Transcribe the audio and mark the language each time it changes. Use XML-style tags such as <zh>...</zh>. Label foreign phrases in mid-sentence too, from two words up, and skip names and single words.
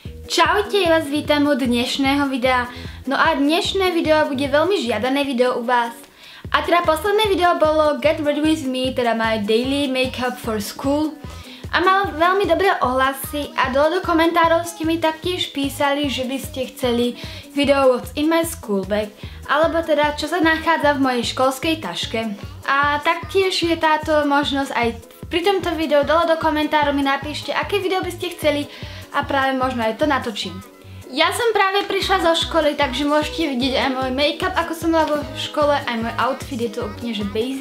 <sk>Čaute, ja vás vítam od dnešného videa. No a dnešné video bude veľmi žiadané video u vás. A teda posledné video bolo Get Ready With Me, teda</sk> <en>my daily makeup for school.</en> <sk>A mal veľmi dobré ohlasy a do komentárov ste mi taktiež písali, že by ste chceli video</sk> <en>What's in my school bag,</en> <sk>alebo teda čo sa nachádza v mojej školskej taške. A taktiež je táto možnosť aj pri tomto videu. Dole do komentárov mi napíšte, aké video by ste chceli a práve možno aj to natočím. Ja som práve prišla zo školy, takže môžete vidieť aj môj make-up, ako som mala vo škole, aj môj outfit, je to úplne že basic.</sk>